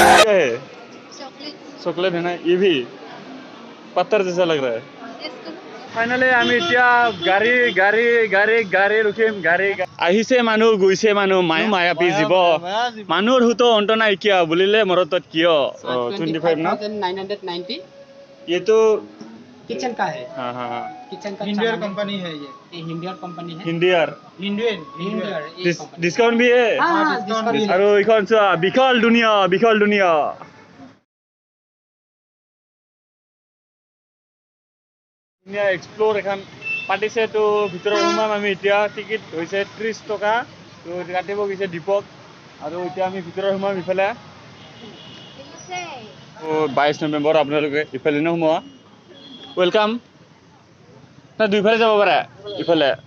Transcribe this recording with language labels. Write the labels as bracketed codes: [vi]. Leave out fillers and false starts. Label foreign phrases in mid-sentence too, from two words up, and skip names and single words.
[hi] क्या है? चॉकलेट चॉकलेट है ना? ये भी पत्थर जैसा लग रहा है। [as] ফাইনালি আমি এতিয়া গাড়ী গাড়ী গাড়ী গাড়ী ৰখিম গাড়ী আহিছে মানুহ গৈছে মানুহ মায়াবী জীৱ মানুহৰ হুতো অন্ত নাইকিয়া বুলিলে মৰতত কিয় 25 না 25,990 [hi] ये तो किचन का है। हाँ हाँ हाँ किचन का हिंडियर कंपनी है ये। हिंडियर कंपनी है। हिंदियार हिंडियन हिंडियर डिस्काउंट भी है हाँ डिस्काउंट भी है। [as] আৰু এইখন চোৱা বিশাল দুনিয়া এক্সপ্লোৰ এখন পাতিছে তো ভিতৰত সোমাম আমি এতিয়া টিকেট হৈছে 30 টকা তো কাটিব গৈছে দীপক আৰু এতিয়া আমি ভিতৰত সোমাম ইফালে 22 নৱেম্বৰ আপোনালোকে ইফালে নোসোমোৱা ওয়েলকাম না দুইফালে যাব পাৰে ইফালে